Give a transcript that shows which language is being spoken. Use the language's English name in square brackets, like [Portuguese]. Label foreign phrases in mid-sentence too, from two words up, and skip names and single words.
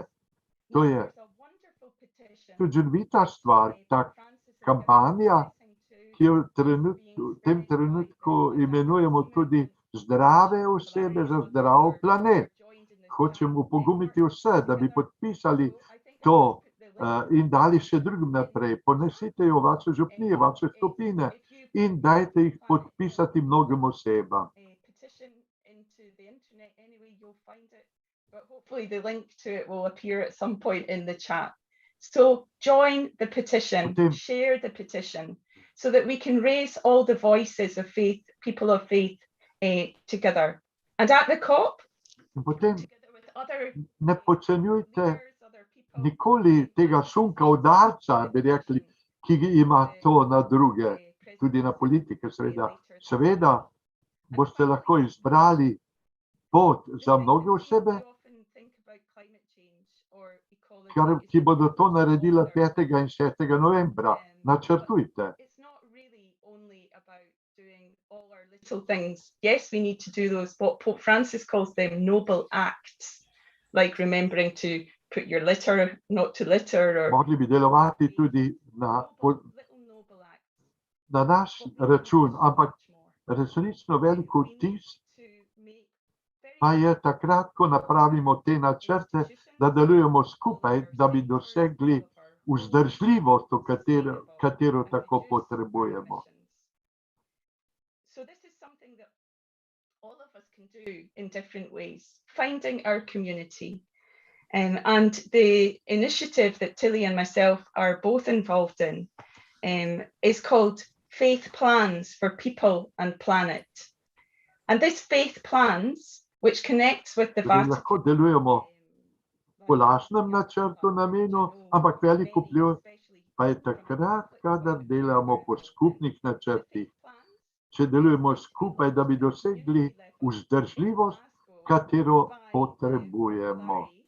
[Slovenian] To je čudovita stvar, ta kampanja, ki jo v tem trenutku imenujemo tudi zdrave osebe za zdrav planet. Hočemo pogumiti vse, da bi podpisali to in dali še drugim naprej. Ponesite jo vaše župnije, vaše skupine in dajte jih podpisati mnogim osebam. [English] But hopefully the link to it will appear at some point in the chat. So join the petition, share the petition, so that we can raise all the voices of faith, people of faith, together. And at the COP, together with other [Slovenian] ne podcenjujte nikoli tega sunka udarca, bi rekli, ki ima to na druge, tudi na politike, seveda. Seveda boste lahko izbrali pot za mnoge osebe, ki bodo to naredila 5. in 6. novembra. Načrtujte. [English] Little things. Yes, we need to do those, what Pope Francis calls them noble acts, like remembering to put your litter, not to litter. [Slovenian] Mogli bi delovati tudi na naš račun, ampak resnično veliko vtis pa je takrat, ko napravimo te načrte, da delujemo skupaj, da bi dosegli vzdržljivost, katero tako potrebujemo. [English] So this is something that all of us can do in different ways, finding our community. And the initiative that Tillie and myself are both involved in is called Faith Plans for People and Planet. And this Faith Plans, which connects with the Vatican. [Slovenian] Lahko delujemo po lastnem načrtu namenu, ampak veliko vpliv pa je takrat, kadar delamo po skupnih načrtih. Če delujemo skupaj, da bi dosegli vzdržljivost, katero potrebujemo.